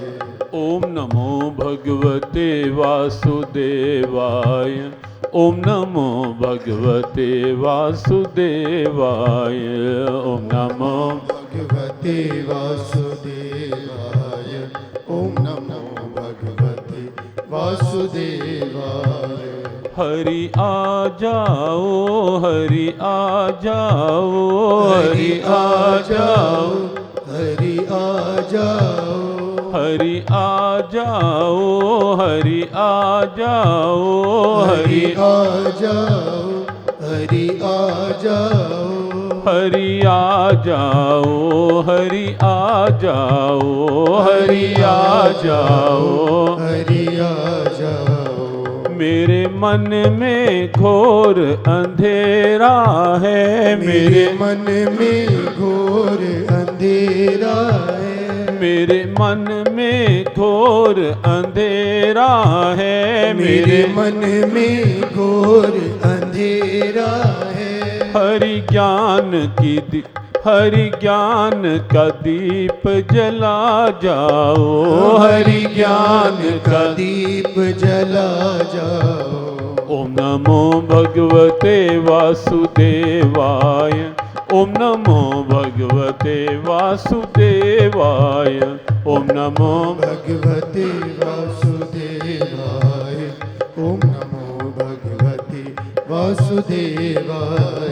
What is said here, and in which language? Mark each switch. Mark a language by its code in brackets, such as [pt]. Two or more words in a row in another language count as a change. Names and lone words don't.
[sa] ॐ नमो भगवते वासुदेवाय, ॐ नमो भगवते वासुदेवाय, ॐ नमो भगवते वासुदेवाय, ॐ नमो भगवते वासुदेवाय। [hi] हरि आ जाओ, हरि आ जाओ, हरि आ जाओ, हरि आ जाओ, हरि आ जाओ, हरि आ जाओ, हरि हरि आ जाओ, हरि आ जाओ, हरि आ जाओ, हरि आ जाओ, हरि आ जाओ, हरि आ जाओ। मेरे मन में घोर अंधेरा है, मेरे मन में घोर अंधेरा है, मेरे मन में घोर अंधेरा है, मेरे मन में घोर अंधेरा है। हरि ज्ञान हरि ज्ञान का दीप जला जाओ, हरि ज्ञान का दीप जला जाओ। [sa] ओम नमो भगवते वासुदेवाय, ओम नमो भगवते वासुदेवाय, ओम नमो भगवते वासुदेवाय, ओम नमो भगवते वासुदेवाय,